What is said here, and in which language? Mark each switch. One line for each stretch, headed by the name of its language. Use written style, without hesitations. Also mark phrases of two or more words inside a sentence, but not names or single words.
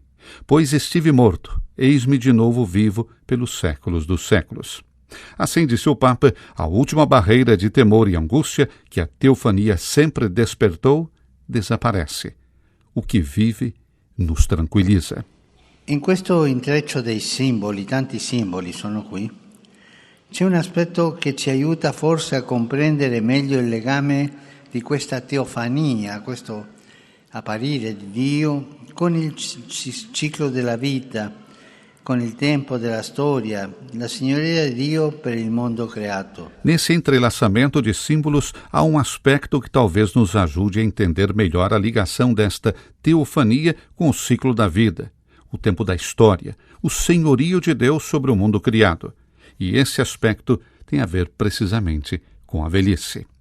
Portuguese: Pois estive morto, eis-me de novo vivo pelos séculos dos séculos. Assim disse o Papa, a última barreira de temor e angústia que a teofania sempre despertou, desaparece. O que vive nos tranquiliza.
Italian: In questo intreccio dei simboli, tanti simboli sono qui, c'è un aspetto che ci aiuta forse a comprendere meglio il legame di questa teofania, questo apparire di Dio con il ciclo della vita, con il tempo della storia, la signoria di Dio per il mondo creato.
Portuguese: Nesse entrelaçamento de símbolos, há um aspecto que talvez nos ajude a entender melhor a ligação desta teofania com o ciclo da vida, o tempo da história, o senhorio de Deus sobre o mundo criado. E esse aspecto tem a ver precisamente com a velhice.